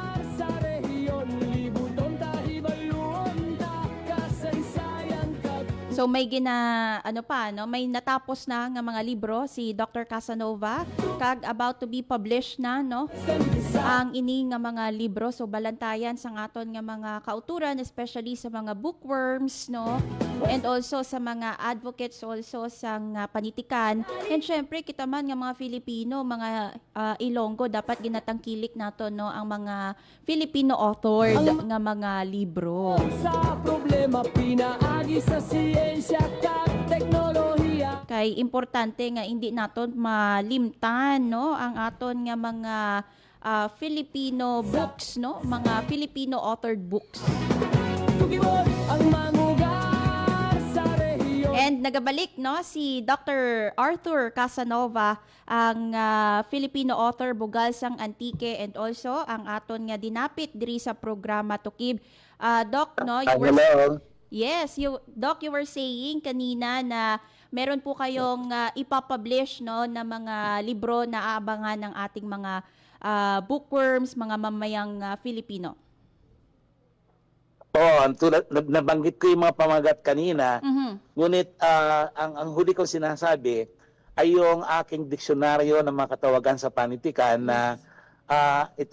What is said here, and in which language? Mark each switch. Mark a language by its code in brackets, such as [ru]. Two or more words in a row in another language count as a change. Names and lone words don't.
[hil] So So may may natapos na nga mga libro si Dr. Casanova kag [en] about to be published [hil] na no ang ini nga mga libro. So balantayan sa aton nga mga kauturan, especially sa mga bookworms no, and also sa mga advocates also sa panitikan. And syempre kita man nga mga Filipino, mga Ilonggo, dapat ginatangkilik nato no ang mga Filipino authored nga mga libro. Sa problema pinaagi sa siyensya kag teknolohiya. Kay importante nga hindi naton malimtan no ang aton nga mga [en] Filipino books [hil] no, mga [en] Filipino authored books. [hil] Tugibon ang mangugar sa rehiyon. And nagabalik no si Dr. Arthur Casanova, ang Filipino author bugal sang Antique, and also ang aton nga dinapit diri sa programa Tukib. Doc no, Doc, [en] you were saying [tl] kanina na meron po kayong ipapublish no na mga libro na aabangan ng ating mga bookworms, mga mamayang Filipino. Tulad nabanggit ko yung mga pamagat kanina. Ngunit ang huli kong sinasabi ay yung aking diksyonaryo ng mga katawagan sa panitikan na ito